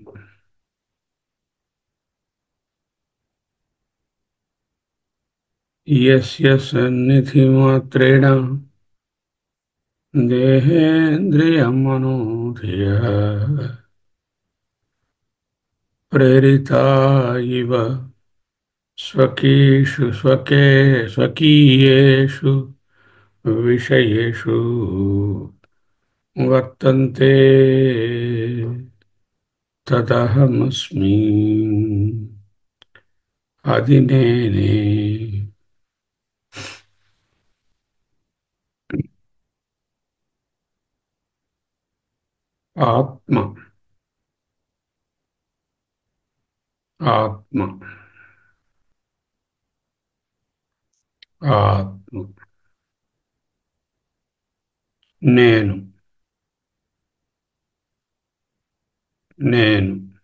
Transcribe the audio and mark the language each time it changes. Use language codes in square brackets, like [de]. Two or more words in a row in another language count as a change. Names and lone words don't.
[sa] యస్య సన్నిధి మాత్రేణ దేహేంద్రియమనోధియః ప్రేరితా ఇవ स्वकीयेषु विषयेषु वर्तन्ते तदहमस्मि [te] అది నేనే. ఆత్మ ఆత్మ ఆత్మ నేను నేను